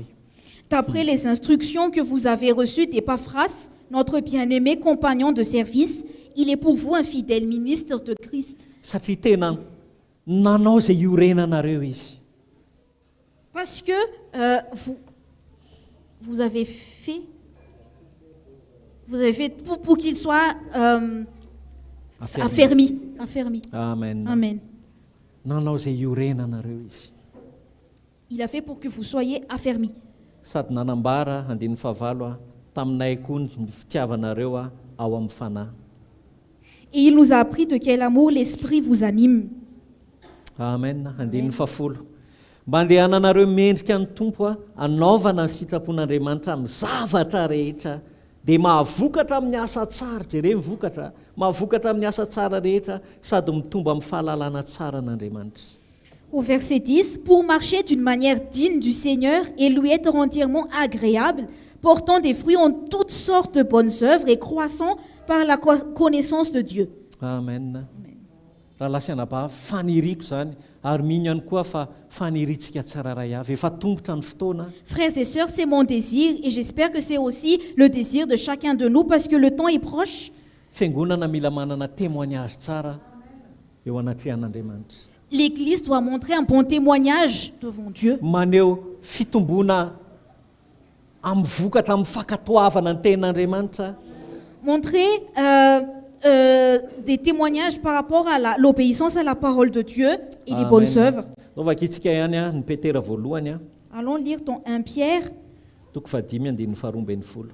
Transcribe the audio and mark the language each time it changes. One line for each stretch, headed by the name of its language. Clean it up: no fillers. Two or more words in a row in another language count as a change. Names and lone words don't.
French: d'après les instructions que vous avez reçues d'Epaphras, notre bien-aimé compagnon de service, il est pour vous un fidèle ministre de Christ.
Malagasy: Satria tena nanao zay iorenanareo izy.
French: Parce que vous avez fait pour qu'il soit affermi. Amen. Amen.
Malagasy: Nanao zay iorenanareo izy.
French: Il a fait pour que vous soyez affermis.
Malagasy: Sady nanambara andiny fahavalo taminay koa ny fitiavanareo ao amin'ny fanahy.
French: Et il nous a appris de quel amour l'Esprit vous anime.
Malagasy: Amen. Andiny fafolo. Mba andehananareo mendrika ny tompo anaovana ny sitrapon'Andriamanitra amin'ny zavatra rehetra dia mahavokatra amin'ny asa tsara, jereo mivokatra, mahavokatra amin'ny asa tsara rehetra sady mitomba amin'ny fahalalana tsara n'Andriamanitra.
French: Au verset 10, pour marcher d'une manière digne du Seigneur et lui être entièrement agréable, portant des fruits en toutes sortes de bonnes œuvres et croissant par la connaissance de Dieu. Amen.
Malagasy: Raha lasiana-ba faniriko zany ary mino ihany koa fa faniritsika tsiraray avy efa tombotra ny fotoana.
French: Frères et sœurs, c'est mon désir et j'espère que c'est aussi le désir de chacun de nous parce que le temps est proche.
Malagasy: Fiangonana mila manana témoignage tsara eo anatrehan'Andriamanitra.
French: L'Église doit montrer un bon témoignage devant Dieu.
Malagasy: Maneho fitombona amin'ny vokatra amin'ny fankatoavana ny ten'Andriamanitra.
French: Montrer des témoignages par rapport à l'obéissance à la parole de Dieu et les bonnes œuvres.
Malagasy: Novakitsika ihany ny Petera voalohany.
French: Allons lire dans 1 Pierre.
Malagasy: Toko fadimy andiny faharoa ambin'ny folo.